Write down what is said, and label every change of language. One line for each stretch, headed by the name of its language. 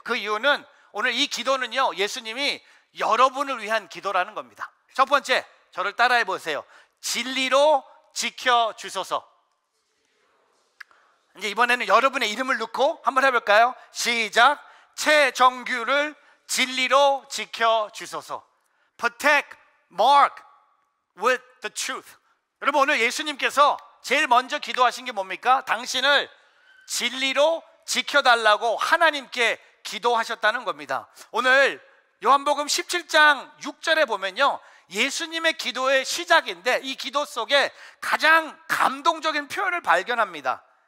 Korean: 그 이유는 오늘 이 기도는요, 예수님이 여러분을 위한 기도라는 겁니다. 첫 번째, 저를 따라해 보세요. 진리로 지켜주소서. 이제 이번에는 여러분의 이름을 넣고 한번 해볼까요? 시작. 최정규를 진리로 지켜주소서.
English: Protect Mark with the truth.
Korean: 여러분, 오늘 예수님께서 제일 먼저 기도하신 게 뭡니까? 당신을 진리로 지켜달라고 하나님께 기도하셨다는 겁니다. 오늘 요한복음 17장 6절에 보면요, 예수님의 기도의 시작인데 이 기도 속에 가장 감동적인 표현을 발견합니다.